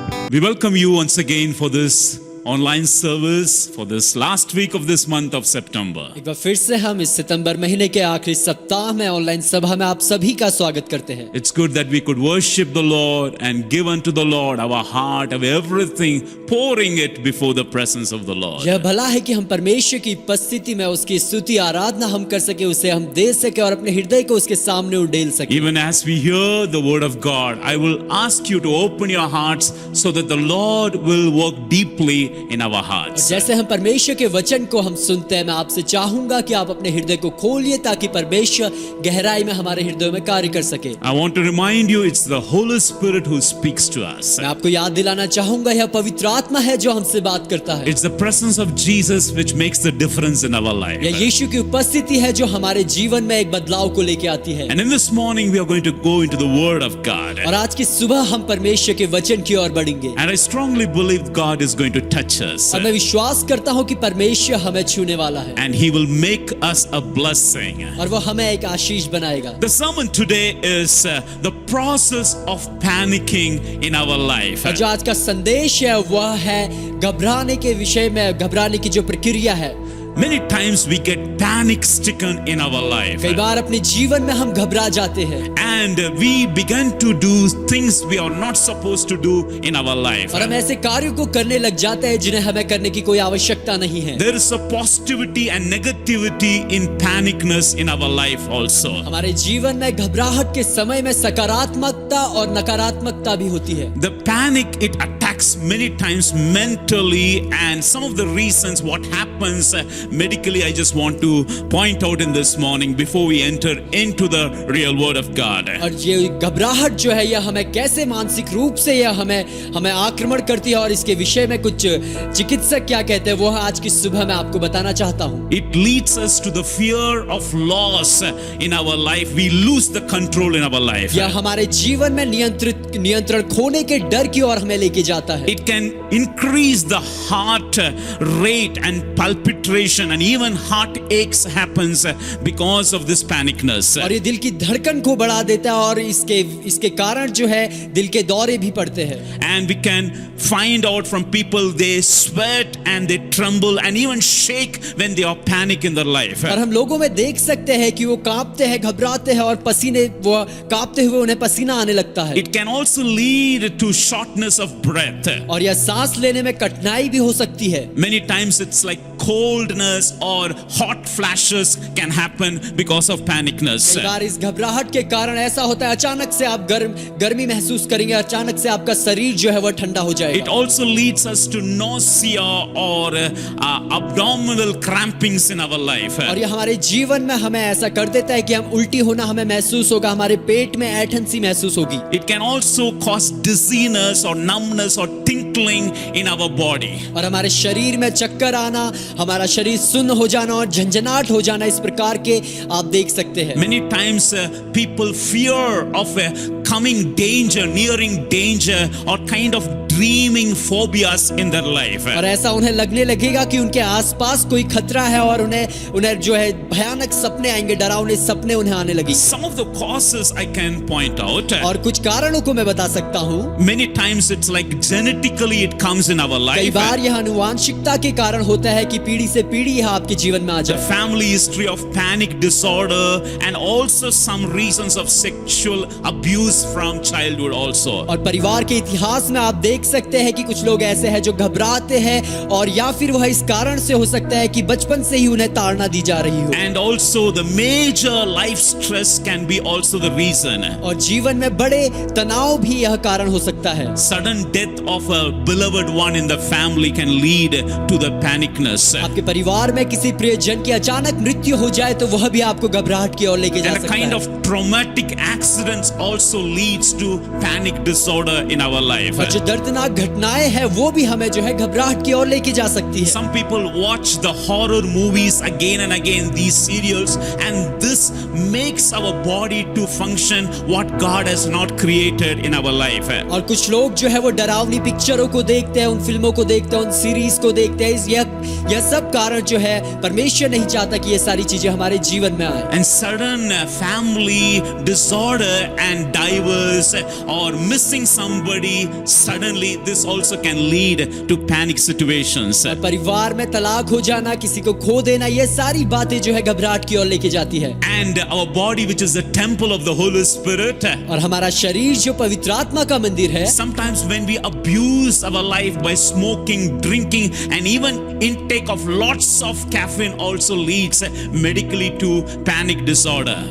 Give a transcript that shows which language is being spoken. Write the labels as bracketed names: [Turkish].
[English] We welcome you once again for this online service for this last week of this month of September. [Hindi] एक बार फिर से हम इस सितंबर महीने के आखिरी सप्ताह में ऑनलाइन सभा में आप सभी का स्वागत करते हैं। [English] It's good that we could worship the Lord and give unto the Lord our heart, our everything, pouring it before the presence of the Lord. [Hindi] यह भला है कि हम परमेश्वर की उपस्थिति में उसकी स्तुति आराधना हम कर सके, उसे हम दे सके और अपने हृदय को उसके सामने उड़ेल सके। [English] Even as we hear the word of God, I will ask you to open your hearts so that the Lord will work deeply in our hearts. [Hindi] जैसे हम परमेश्वर के वचन को हम सुनते हैं, मैं आपसे चाहूंगा कि आप अपने हृदय को खोलिए ताकि परमेश्वर गहराई में हमारे हृदयों में कार्य कर सके। [English] I want to remind you, it's the Holy Spirit who speaks to us. [Hindi] मैं आपको याद दिलाना चाहूंगा, यह पवित्र आत्मा है जो हमसे बात करता है। [English] It's the presence of Jesus which makes the difference in our life. [Hindi] यह यीशु की उपस्थिति है जो हमारे जीवन में एक बदलाव को लेके आती है। [English] And in this morning we are going to go into the Word of God. [Hindi] और आज की सुबह हम परमेश्वर के वचन की ओर बढ़ेंगे। [English] And I strongly believe God is going to touch us. [Hindi] और मैं विश्वास करता हूँ कि परमेश्वर हमें छूने वाला है [English] And He will make us a blessing. [Hindi] और वो हमें एक आशीष बनाएगा। [English] The sermon today is the process of panicking in our life. [Hindi] और जो आज का संदेश है वह है घबराने के विषय में, घबराने की जो प्रक्रिया है। [English] Many times we get panic stricken in our life. [Hindi] कई बार अपने जीवन में हम घबरा जाते हैं [English] And we begin to do things we are not supposed to do in our life. [Hindi] और हम ऐसे कार्यों को करने लग जाते हैं जिन्हें हमें करने की कोई आवश्यकता नहीं है। [English] There is a positivity and negativity in panicness in our life also. [Hindi] हमारे जीवन में घबराहट के समय में सकारात्मकता और नकारात्मकता भी होती है। [English] The panic, it attacks many times mentally, and some of the reasons what happens medically, I just want to point out in this morning before we enter into the real word of God. [Hindi] और ये घबराहट जो है यह हमें कैसे मानसिक रूप से यह हमें आक्रमण करती है और इसके विषय में कुछ चिकित्सक क्या कहते हैं वो आज की सुबह मैं आपको बताना चाहता हूँ। [English] It leads us to the fear of loss in our life. We lose the control in our life. [Hindi] यह हमारे जीवन में नियंत्रण खोने के डर की ओर हमें लेके जाता है। [English] It can increase the heart rate and palpitation, and even heart aches happens because of this panicness. [Hindi] और ये दिल की धड़कन को बढ़ा देता है और इसके कारण जो है दिल के दौरे भी पड़ते हैं। [English] And we can find out from people, they sweat and they tremble and even shake when they are panic in their life. [Hindi] और हम लोगों में देख सकते हैं कि वो कांपते हैं, घबराते हैं और वो कांपते हुए उन्हें पसीना आने लगता है। [English] It can also lead to shortness of breath. [Hindi] और यह सांस लेने में कठिनाई भी हो सकती है। [English] Many times it's like coldness or hot flashes can happen because of panicness. [Hindi] कई बार इस घबराहट के कारण ऐसा होता है, अचानक से आप गर्मी महसूस करेंगे, अचानक से आपका शरीर जो है वह ठंडा हो जाएगा। [English] It also leads us to nausea or abdominal crampings in our life. [Hindi] और ये हमारे जीवन में हमें ऐसा कर देता है कि हम उल्टी होना हमें महसूस होगा, हमारे पेट में ऐंठन सी महसूस होगी। [English] It can also cause dizziness or numbness or tingling in our body. [Hindi] और हमारे शरीर में चक्कर आना, हमारा शरीर सुन्न हो जाना और झंझनाहट हो जाना, इस प्रकार के आप देख सकते हैं। [English] Many times people fear of coming danger, nearing danger, or kind of dreaming phobias in their life. [Hindi] और ऐसा उन्हें लगने लगेगा कि उनके आसपास कोई खतरा है और उन्हें जो है भयानक सपने आएंगे, डरावने सपने उन्हें आने लगेंगे। [English] Some of the causes I can point out. [Hindi] और कुछ कारणों को मैं बता सकता हूँ। [English] Many times it's like genetically it comes in our life. [Hindi] कई बार यह आनुवांशिकता के कारण होता है कि पीढ़ी से पीढ़ी यह आपके जीवन में आ [English] The [Hindi] जाए। [English] family history of panic disorder and also some reasons of sexual abuse from childhood also. [Hindi] और परिवार के इतिहास में आप देख सकते हैं कि कुछ लोग ऐसे हैं जो घबराते हैं और या फिर वह इस कारण से हो सकता है कि बचपन से ही उन्हें ताड़ना दी जा रही हो। [English] And also the major life stress can be also the reason. [Hindi] और जीवन में बड़े तनाव भी यह कारण हो सकता है। [English] Sudden death of a beloved one in the family can lead to the panicness. [Hindi] आपके परिवार में किसी प्रियजन की अचानक मृत्यु हो जाए तो वह भी आपको घबराहट की ओर लेके जा [English] And a [Hindi] सकता [English] kind [Hindi] है। [English] of traumatic accidents also leads to panic disorder in our life. [Hindi] और जो दर्दनाक घटनाएं हैं वो भी हमें जो है घबराहट की ओर लेके जा सकती है। [English] Some people watch the horror movies again and again, these serials, and this makes our body to function what God has not created in our life. [Hindi] और कुछ लोग जो है वो डरावनी पिक्चरों को देखते हैं, उन फिल्मों को देखते हैं, उन सीरीज को देखते हैं। यह सब कारण जो है परमेश्वर नहीं चाहता कि ये सारी चीजें हमारे जीवन में आए। [English] And sudden family disorder and divorce or missing somebody, suddenly this also can lead to panic situations. [Hindi] परिवार में तलाक हो जाना, किसी को खो देना, ये सारी बातें जो है घबराहट की ओर लेके जाती है। [English] And our body, which is the temple of the Holy Spirit, [Hindi] और हमारा शरीर जो पवित्र आत्मा का मंदिर है, [English] sometimes when we abuse our life by smoking, drinking, and even intake of lots of caffeine also leads medically to panic disorder.